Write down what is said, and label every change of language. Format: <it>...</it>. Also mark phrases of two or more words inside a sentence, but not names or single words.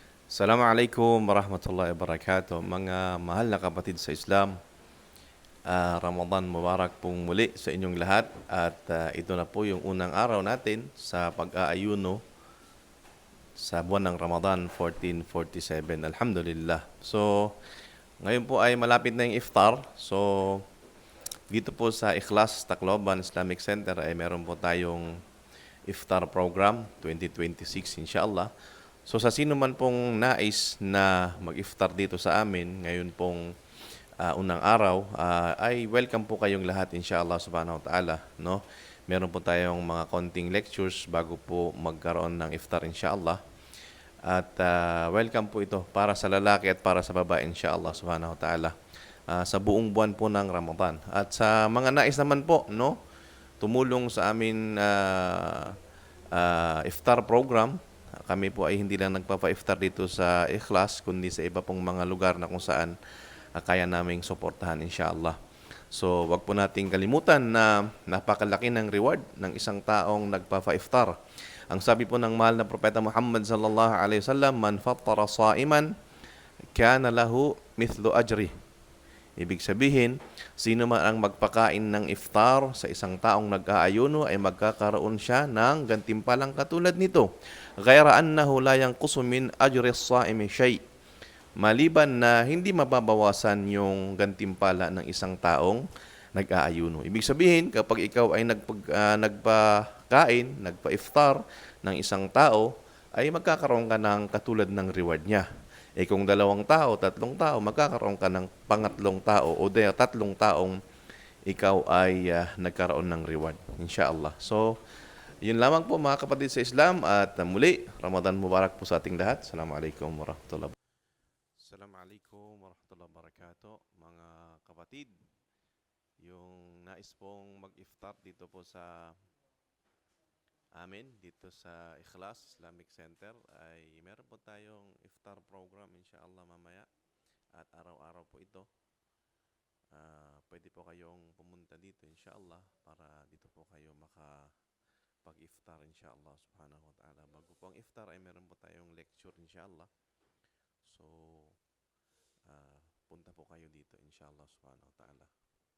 <ar>السلام عليكم ورحمة الله وبركاته.</ar> <tl>Mga mahal na kapatid sa Islam,</tl> <ar>رمضان مبارك</ar> <tl>pong muli sa inyong lahat at ito na po yung unang araw natin sa pag-aayuno sa buwan ng Ramadan 1447. Alhamdulillah. So, ngayon po ay malapit na yung iftar. So, dito po sa Ikhlas Tacloban Islamic Center ay meron po tayong iftar program 2026 inshallah. So sa sino man pong nais na mag-iftar dito sa amin ngayon pong unang araw, ay welcome po kayong lahat</tl> <ar>إن شاء الله سبحانه وتعالى,</ar> <tl>no? Meron po tayong mga konting lectures bago po magkaroon ng iftar inshallah. At welcome po ito para sa lalaki at para sa babae</tl> <ar>إن شاء الله سبحانه وتعالى.</ar> <tl>Sa buong buwan po ng Ramadan. At sa mga nais naman po, no? Tumulong sa amin iftar program. Kami po ay hindi lang nagpapa-iftar dito sa Ikhlas, kundi sa iba pong mga lugar na kung saan kaya naming suportahan inshallah. So, wag po nating kalimutan na napakalaki ng reward ng isang taong nagpapa-iftar. Ang sabi po ng mahal na propeta Muhammad</tl> <ar>صلى الله عليه وسلم، من فطر صائما كان له مثل أجر."</ar> <tl>Ibig sabihin, sino man ang magpakain ng iftar sa isang taong nag-aayuno ay magkakaroon siya ng gantimpalang katulad nito.</tl> <ar>غير أنه لا ينقص من أجر الصائم شيء'.</ar> <tl>Maliban na hindi mababawasan yung gantimpala ng isang taong nag-aayuno. Ibig sabihin, kapag ikaw ay nagpakain, nagpa-iftar ng isang tao, ay magkakaroon ka ng katulad ng reward niya. Kung dalawang tao, tatlong tao, magkakaroon ka ng pangatlong tao o tatlong taong ikaw ay nagkaroon ng reward. Inshallah. So, yun lamang po mga kapatid sa Islam at muli,</tl> <ar>رمضان مبارك</ar> <tl>po sa ating lahat.</tl> <ar>السلام عليكم ورحمة الله وبركاته. السلام عليكم ورحمة الله وبركاته.</ar> <tl>Mga kapatid, yung nais pong mag-iftar dito po sa amin dito sa Ikhlas Islamic Center ay meron po tayong iftar program inshallah mamaya at araw-araw po ito. Pwede po kayong pumunta dito inshallah para dito po kayo makapag-iftar</tl> <ar>إن شاء الله سبحانه وتعالى.</ar> <tl>Bago po ang iftar ay meron po tayong lecture inshallah. So, punta po kayo dito</tl> <ar>إن شاء الله سبحانه وتعالى.</ar>